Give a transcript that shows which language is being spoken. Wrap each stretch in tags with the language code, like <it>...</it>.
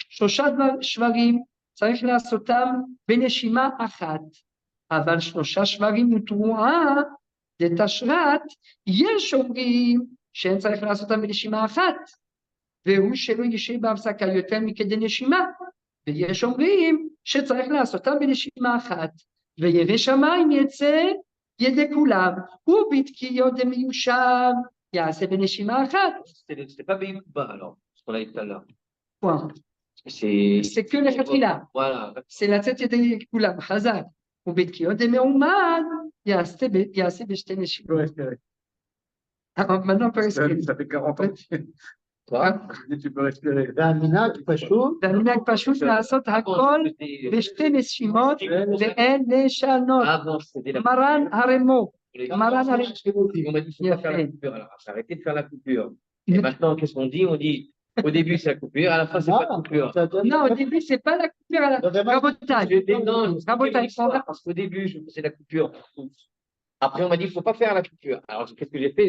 <he>3 שברים צריך לעשותם בנשימה אחת, אבל 3 שברים ותרועה דתשרת, יש אומרים שאין צריך לעשותם בנשימה אחת, והוא שלא ישב בהפסקה יותר מכדי נשימה, ויש אומרים שצריך לעשותם בנשימה אחת, וירא שמיים יצא ידי כולם, ובתקיעות דמיושב</he> <fr>c'est</fr> <he>Beneshima Achat.</he> <fr>C'est pas Beikuba alors, ce qu'on a dit tout à l'heure. Point. C'est que les Khatila. Voilà. C'est la tête de Kulam, Chazak. Ou Betkiot de Meumad,</fr> <he>Yaste Beshte Neshima.</he> <fr>Tu peux respirer. Alors maintenant, on peut respirer. Ça fait 40 ans. Toi? Tu peux respirer.</fr> <he>והמנהג פשוט לעשות הכל בשתי נשימות ואין לשנות. מרן הרמו.</he> <fr>On m'a dit, il faut pas faire la coupure. Alors, j'ai arrêté de faire la coupure. Et maintenant, qu'est-ce qu'on dit? On dit, Au début, c'est la coupure, à la fin, c'est pas la coupure. Non, au début, c'est pas la coupure à la Rabotai. Non, Rabotai, parce qu'au début, je faisais la coupure pour tous. Après, on m'a dit, il ne faut pas faire la coupure. Alors, qu'est-ce que j'ai fait?</fr>